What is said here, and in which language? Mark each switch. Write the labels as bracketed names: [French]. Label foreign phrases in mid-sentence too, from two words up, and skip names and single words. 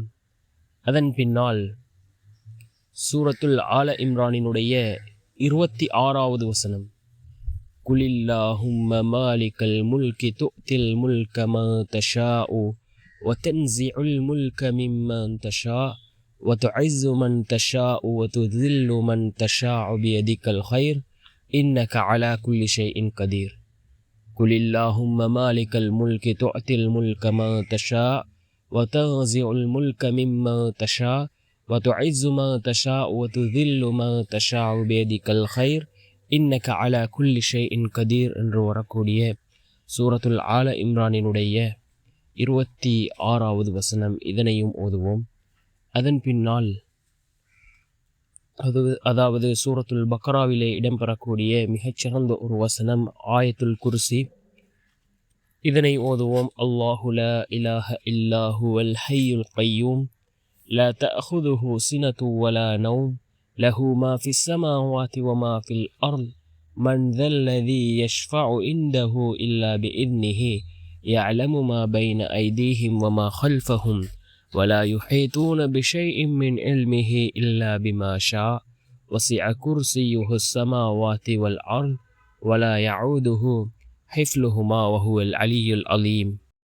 [Tamil] அதன் பின்னால் சூரத்துல் ஆல இம்ரானினுடைய 26வது வசனம், [Arabic] قل اللهم مالك الملك تؤتي الملك ما تشاء وتنزع الملك ممن تشاء وتعز من تشاء وتذل من تشاء بيدك الخير إنك على كل شيء قدير. قل اللهم مالك الملك تؤتي الملك ما تشاء وتنزع الملك مما تشاء وتعز ما تشاء وتذل ما تشاء بيدك الخير إنك على كل شيء قدير [Tamil] என்று வரக்கூடிய சூரத்துல் ஆல இம்ரானினுடைய 26வது வசனம், இதனையும் ஓதுவோம். அதன் பின்னால் அதாவது சூரத்துல் பக்ராவிலே இடம்பெறக்கூடிய மிகச்சிறந்த ஒரு வசனம், ஆயத்துல் குர்சி, இதனை ஓதுவோம். [Arabic] الله لا إله إلا هو الحي القيوم لا تأخذه سنة ولا نوم, له ما في السماوات وما في الأرض من ذا الذي يشفع عنده إلا بإذنه يعلم ما بين أيديهم وما خلفهم ولا يحيطون بشيء من علمه إلا بما شاء وسع كرسيه السماوات والأرض ولا يعوده حفظهما وهو العلي العظيم.